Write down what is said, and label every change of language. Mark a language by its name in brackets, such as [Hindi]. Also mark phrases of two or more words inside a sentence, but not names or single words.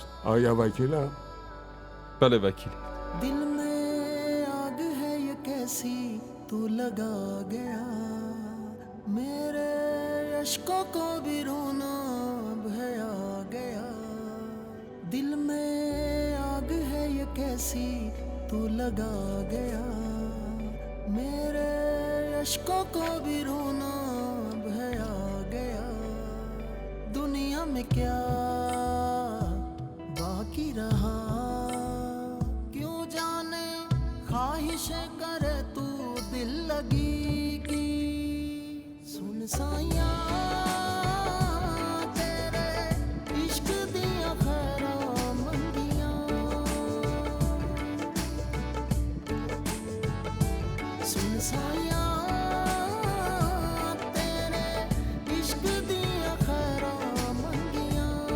[Persian] آیا وکیلم؟ بله وکیل. [Hindi] दिल में आग है ये कैसी तू लगा गया, मेरे अश्कों को भी रोना भया गया। दिल में आग है ये कैसी तू लगा गया, मेरे अश्कों को भी रोना भया गया। दुनिया में क्या बाकी रहा, क्यों जाने ख्वाहिशें करे तू दिल लगी की। [Punjabi] ਸੁਣ ਸਾਇਆ ਤੇਰੇ ਇਸ਼ਕ ਦਿਆ ਖ਼ੈਰਾਂ ਮੰਗੀਆਂ, ਸੁਣ ਸਾਇਆ ਤੇਰੇ ਇਸ਼ਕ ਦਿਆ ਖ਼ੈਰਾਂ ਮੰਗੀਆਂ।